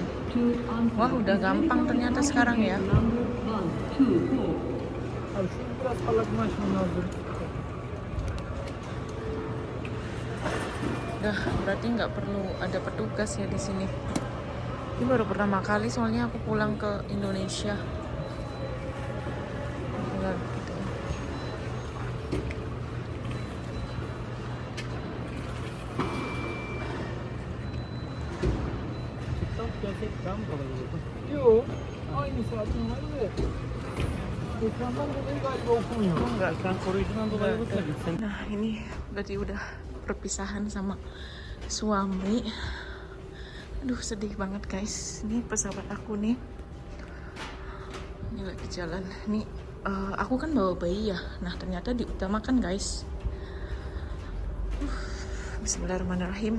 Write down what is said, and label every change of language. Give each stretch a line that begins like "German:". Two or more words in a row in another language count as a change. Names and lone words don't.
Indonesian: Wah udah gampang ternyata sekarang ya. Udah berarti nggak perlu ada petugas ya di sini. Ini baru pertama kali soalnya aku pulang ke Indonesia. Tinggal gitu. Yok.
Turkish: Aynı saatin var da. Ekrandan dolayı galiba okumuyor.
Indonesian: Enggak.
Turkish: Ekran koruyucudan dolayı olursa gitsin.
Indonesian: Nah ini berarti udah perpisahan sama suami. Aduh sedih banget guys. Ini pesawat aku nih. Ini lagi jalan. Nih aku kan bawa bayi ya. Nah ternyata diutamakan guys. Bismillahirrahmanirrahim.